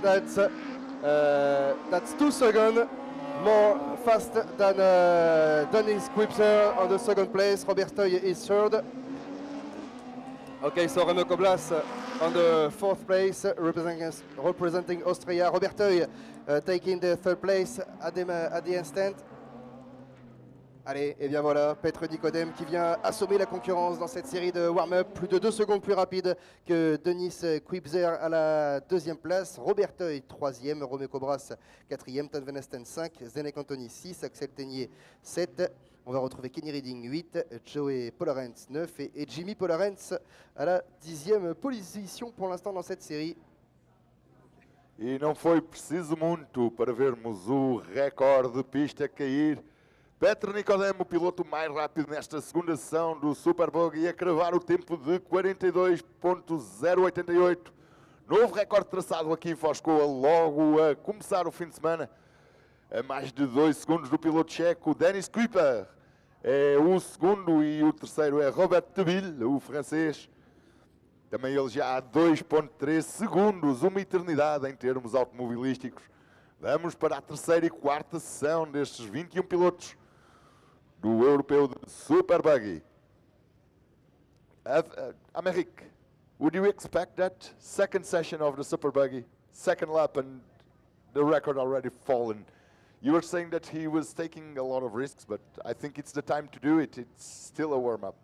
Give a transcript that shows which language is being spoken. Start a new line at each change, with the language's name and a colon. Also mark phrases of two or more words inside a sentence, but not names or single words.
English: That's 2 seconds more fast than Denis Quipser on the second place. Robert Toy is third. Okay, so Remco Blas on the fourth place, representing Austria. Robert Toy taking the third place at the instant.
French: Allez, et bien voilà, Petr Nicodem qui vient assommer la concurrence dans cette série de warm-up, plus de 2 secondes plus rapide que Denis Quipser à la deuxième place, Robert Toy troisième, Remco Bras quatrième, Tan Van Esten 5, Zdenek Antony 6, Axel Tenier 7. On va retrouver Kenny Reading 8, Joey Polarens 9 et Jimmy Polarens à la 10e position pour l'instant dans cette série.
Portuguese: E não foi preciso muito para vermos o recorde de pista cair. Petr Nicodem, o piloto mais rápido nesta segunda sessão do Super Buggy, a cravar o tempo de 42.088. Novo recorde traçado aqui em Foscoa, logo a começar o fim de semana. A mais de 2 segundos do piloto checo, Denis Kuiper. É o segundo e o terceiro é Robert Teville, o francês. Também ele já há 2.3 segundos, uma eternidade em termos automobilísticos. Vamos para a terceira e quarta sessão destes 21 pilotos do europeu de Super Buggy.
English: Americ, would you expect that second session of the Super Buggy, second lap and the record already fallen? You were saying that he was taking a lot of risks, but I think it's the time to do it. It's still a warm-up.